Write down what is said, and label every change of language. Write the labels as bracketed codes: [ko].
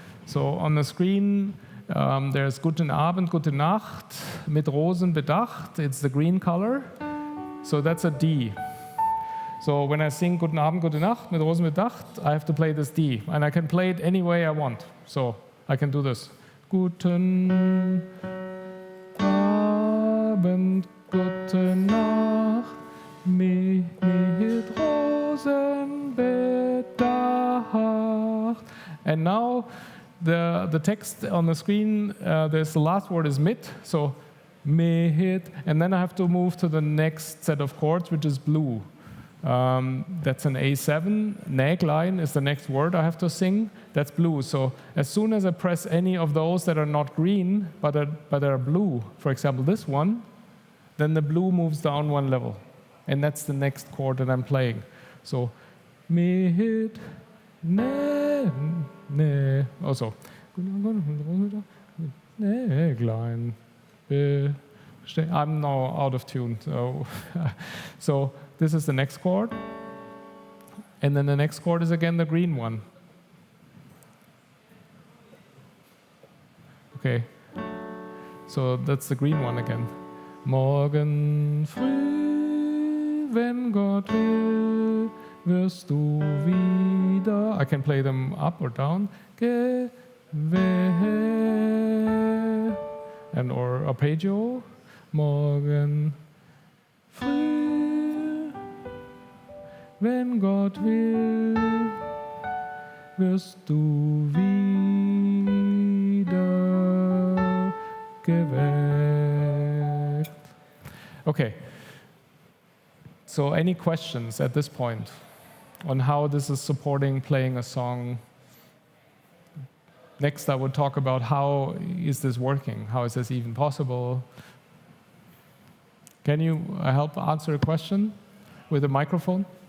[en] So on the screen, there's [de] Guten Abend, Gute Nacht, mit Rosen bedacht, [en] it's the green color. So that's a D. So when I sing [de] Guten Abend, Gute Nacht, mit Rosen bedacht, [en] I have to play this D. And I can play it any way I want. So I can do this. [de] Guten Abend, Gute Nacht, mit Rosen bedacht. [en] And now the text on the screen, there's the last word is mit. So mit, and then I have to move to the next set of chords, which is blue. That's an A7. Näglein is the next word I have to sing. That's blue. So as soon as I press any of those that are not green, but are blue, for example, this one, then the blue moves down one level. And that's the next chord that I'm playing. So, mit, ne, ne. Also, I'm now out of tune. So this is the next chord. And then the next chord is again the green one. Okay. So that's the green one again. [de] Morgen früh, wenn Gott will, wirst du wieder. [en] I can play them up or down. And or arpeggio. [de] Morgen früh, wenn Gott will, wirst du wieder geweckt. [en] Okay. So any questions at this point on how this is supporting playing a song? Next, I would talk about how is this working? How is this even possible? Can you help answer a question with a microphone?